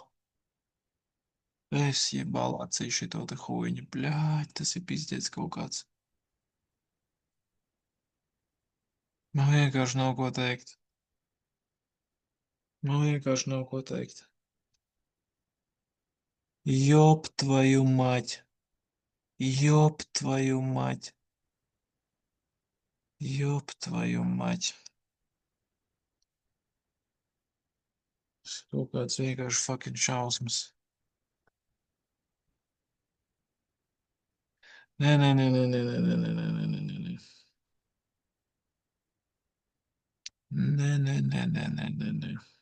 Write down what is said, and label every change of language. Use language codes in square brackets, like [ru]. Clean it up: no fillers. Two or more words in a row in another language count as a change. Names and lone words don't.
[lv] Es jebālā ceļu šito te huiņu. Bļāķ, tas ir pizdiets kaut kāds. Man vienkārši nav ko teikt. Man vienkārši nav ko teikt. [ru] Ёб твою мать! Ёб твою мать! Ёб твою мать! [lv] Kaut kāds vienkārši fucking šausmas. Nē, nē, nē, nē, nē, nē, nē, nē, nē, nē, nē, nē, nē. Nē, nē, nē, nē, nē, nē, nē.